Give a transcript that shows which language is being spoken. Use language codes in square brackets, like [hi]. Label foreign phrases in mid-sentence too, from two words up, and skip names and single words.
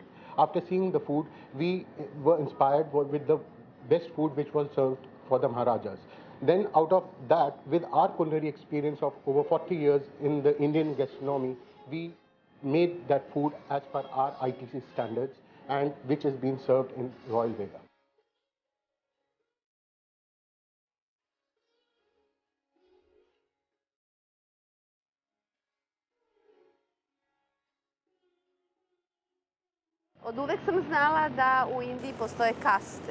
[en] After seeing the food, we were inspired with the best food which was served for the Maharajas. Then out of that, with our culinary experience of over 40 years in the Indian gastronomy, we made that food as per our ITC standards, and which is being served in Royal Vega. [sr] Oduvek sam znala da u Indiji postoje kaste.